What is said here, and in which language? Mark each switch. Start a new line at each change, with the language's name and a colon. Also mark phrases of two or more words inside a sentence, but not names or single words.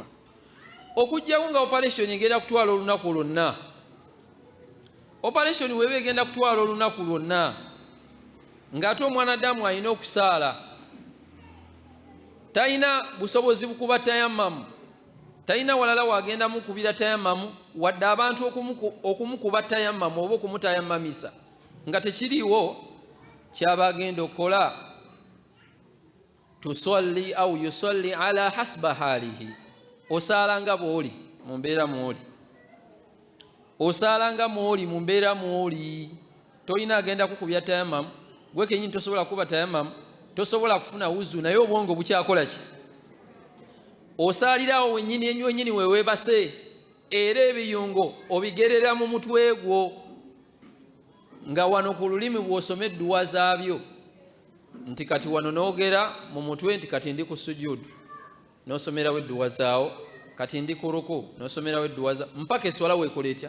Ganda: Okujjawo nga operation egenda kutwala olunaku lwonna, operation weba egenda kutwala olunaku lwonna, ng'ate omwana Adamu alina okusaala, talina busobozi bukuba tayammamu, talina walala wagenda mukubira tayammamu, wadde abantu okumukuba tayammamu oba okumutayammamisa nga tekiriiwo, kyaba agenda okukola
Arabic: تصلي أو يصلي على حسب حاله.
Ganda: Osaala nga bw'oli mu mbeera mw'oli, osaala nga mw'oli mu mbeera mw'oli. Tolina agenda kukubya tayammamu, gwe kenyini tosobola kuba tayammamu, tosobola kufuna wuzu, naye obwongo bukyakola ki? Osaalirawo wennyini weweebase, era ebiyungo obigerera mu mutwe gwo, nga wano ku lulimi bw'osoma edduwa zaabyo, nti kati wano noogera mu mutwe nti kati ndi ku sujudu, n'osomerawo edduwa zaawo, kati ndi ku ruku, n'osomerawo edduwa zaawo, mpaka eswala weekola etya?